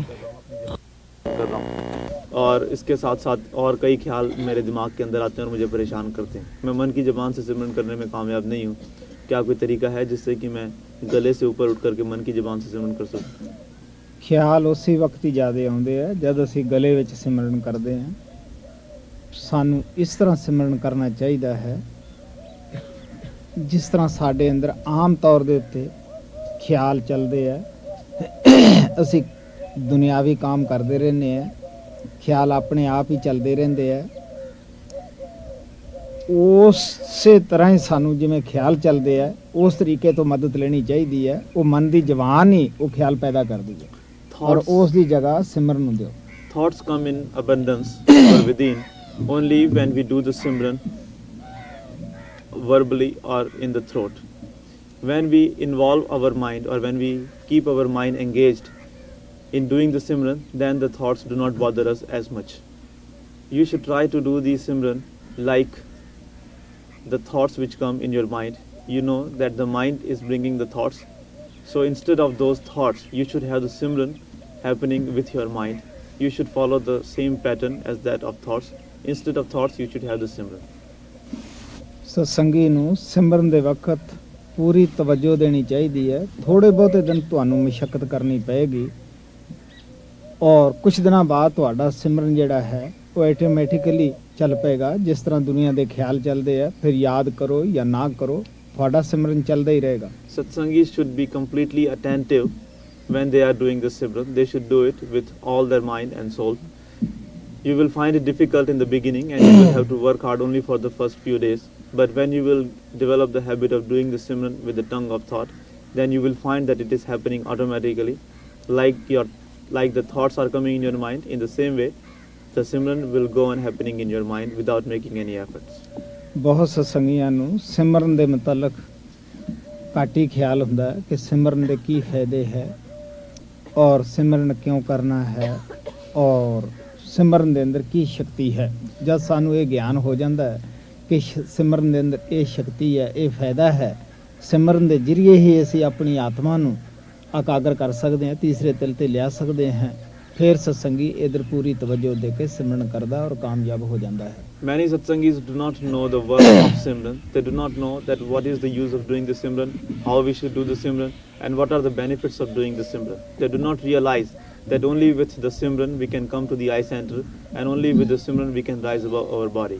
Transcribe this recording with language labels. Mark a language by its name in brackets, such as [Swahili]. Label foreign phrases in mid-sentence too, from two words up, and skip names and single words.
[Hindi] कर रहा हूँ, और इसके साथ साथ और कई ख्याल मेरे दिमाग के अंदर आते हैं और मुझे परेशान करते हैं। मैं मन की ज़बान से सिमरन करने में कामयाब नहीं हूँ। क्या कोई तरीका है जिससे कि मैं गले से ऊपर उठ करके मन की ज़बान से सिमरन कर सकूँ? [Punjabi] ਖਿਆਲ ਉਸੇ ਵਕਤ ਹੀ ਜ਼ਿਆਦਾ ਆਉਂਦੇ ਆ ਜਦ ਅਸੀਂ ਗਲੇ ਵਿੱਚ ਸਿਮਰਨ ਕਰਦੇ ਹਾਂ। ਸਾਨੂੰ ਇਸ ਤਰ੍ਹਾਂ ਸਿਮਰਨ ਕਰਨਾ ਚਾਹੀਦਾ ਹੈ ਜਿਸ ਤਰ੍ਹਾਂ ਸਾਡੇ ਅੰਦਰ ਆਮ ਤੌਰ ਦੇ ਉੱਤੇ ਖਿਆਲ ਚੱਲਦੇ ਆ। ਅਸੀਂ ਦੁਨਿਆਵੀ ਕੰਮ ਕਰਦੇ ਰਹਿੰਦੇ ਆ, ਖਿਆਲ ਆਪਣੇ ਆਪ ਹੀ ਚੱਲਦੇ ਰਹਿੰਦੇ ਆ। ਉਸੇ ਤਰ੍ਹਾਂ ਹੀ ਸਾਨੂੰ ਜਿਵੇਂ ਖਿਆਲ ਚੱਲਦੇ ਆ ਉਸ ਤਰੀਕੇ ਤੋਂ ਮਦਦ ਲੈਣੀ ਚਾਹੀਦੀ ਹੈ। ਉਹ ਮਨ ਦੀ ਜ਼ਬਾਨ ਹੀ ਉਹ ਖਿਆਲ ਪੈਦਾ ਕਰਦੀ ਹੈ ਔਰ ਉਸ ਦੀ ਜਗ੍ਹਾ ਸਿਮਰਨ ਨੂੰ ਦਿਓ। [English] Thoughts come in abundance or within only when we do the Simran verbally or in the throat. When we involve our mind or when we keep our mind engaged in doing the Simran, then the thoughts do not bother us as much. You should try to do the Simran like the thoughts which come in your mind. You know that the mind is bringing the thoughts. So instead of those thoughts, you should have the Simran happening with your mind. You should follow the same pattern as that of thoughts. Instead of thoughts, you should have the Simran. [Punjabi] ਸਤਸੰਗੀ ਨੂੰ ਸਿਮਰਨ ਦੇ ਵਕਤ ਪੂਰੀ ਤਵੱਜੋ ਦੇਣੀ ਚਾਹੀਦੀ ਹੈ। ਥੋੜੇ ਬਹੁਤੇ ਦਿਨ ਤੁਹਾਨੂੰ ਮਸ਼ੱਕਤ ਕਰਨੀ ਪਏਗੀ ਔਰ ਕੁਝ ਦਿਨਾਂ ਬਾਅਦ ਤੁਹਾਡਾ ਸਿਮਰਨ ਜਿਹੜਾ ਹੈ ਉਹ ਆਟੋਮੈਟਿਕਲੀ ਚੱਲ ਪਏਗਾ। ਜਿਸ ਤਰ੍ਹਾਂ ਦੁਨੀਆ ਦੇ ਖਿਆਲ ਚੱਲਦੇ ਆ, ਫਿਰ ਯਾਦ ਕਰੋ ਜਾਂ ਨਾ ਕਰੋ, ਤੁਹਾਡਾ ਸਿਮਰਨ ਚੱਲਦਾ ਹੀ ਰਹੇਗਾ। [English] Satsangis should be completely attentive when they are doing the Simran, they should do it with all their mind and soul. You will find it difficult in the beginning and you will have to work hard only for the first few days. But when you will develop the habit of doing the Simran with the tongue of thought, then you will find that it is happening automatically. Like the thoughts are coming in your mind, in the same way, the Simran will go on happening in your mind without making any efforts. [Punjabi] ਬਹੁਤ ਸਤਸੰਗੀਆਂ ਨੂੰ ਸਿਮਰਨ ਦੇ ਮੁਤਲਕ ਘੱਟ ਹੀ ਖਿਆਲ ਹੁੰਦਾ ਕਿ ਸਿਮਰਨ ਦੇ ਕੀ ਫਾਇਦੇ ਹੈ ਔਰ ਸਿਮਰਨ ਕਿਉਂ ਕਰਨਾ ਹੈ ਔਰ ਸਿਮਰਨ ਦੇ ਅੰਦਰ ਕੀ ਸ਼ਕਤੀ ਹੈ। ਜਦ ਸਾਨੂੰ ਇਹ ਗਿਆਨ ਹੋ ਜਾਂਦਾ ਹੈ ਕਿ ਸਿਮਰਨ ਦੇ ਅੰਦਰ ਇਹ ਸ਼ਕਤੀ ਹੈ, ਇਹ ਫਾਇਦਾ ਹੈ, ਸਿਮਰਨ ਦੇ ਜ਼ਰੀਏ ਹੀ ਅਸੀਂ ਆਪਣੀ ਆਤਮਾ ਨੂੰ ਇਕਾਗਰ ਕਰ ਸਕਦੇ ਹਾਂ, ਤੀਸਰੇ ਤਿਲ ਤੇ ਲਿਆ ਸਕਦੇ ਹਾਂ, ਫਿਰ ਸਤਸੰਗੀ ਇਧਰ ਪੂਰੀ ਤਵੱਜੋ ਦੇ ਕੇ ਸਿਮਰਨ ਕਰਦਾ ਔਰ ਕਾਮਯਾਬ ਹੋ ਜਾਂਦਾ ਹੈ। [English] Many satsangis do not know the work of Simran. They do not know that what is the use of doing the Simran, how we should do the Simran, and what are the benefits of doing the Simran. They do not realize that only with the Simran we can come to the eye center, and only with the Simran we can rise above our body.